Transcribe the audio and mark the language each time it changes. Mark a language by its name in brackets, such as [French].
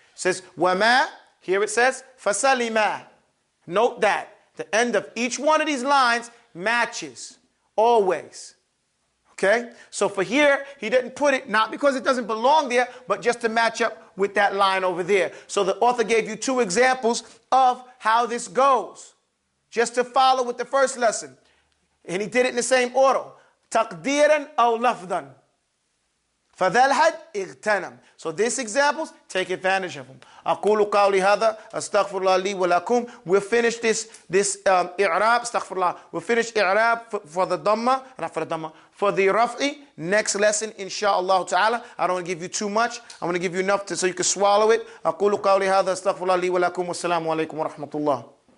[English] It says wama, here it says fasalima. Note that the end of each one of these lines matches always. Okay, so for here he didn't put it not because it doesn't belong there, but just to match up with that line over there. So the author gave you two examples of how this goes, just to follow with the first lesson, and he did it in the same order. [Arabic] تقديرا أو لفظا فذا الحد اغتنم. [English] So these examples, take advantage of them. [Arabic] أقول قولي هذا أستغفر الله لي ولكم. [English] We'll finish this [Arabic] إعراب استغفر الله. [English] We'll finish إعراب for the dhamma, not for the dhamma, for the raf'i next lesson inshallah ta'ala. I don't want to give you too much. I want to give you enough so you can swallow it. [Arabic] أقول قولي هذا أستغفر الله لي ولكم والسلام عليكم ورحمة الله.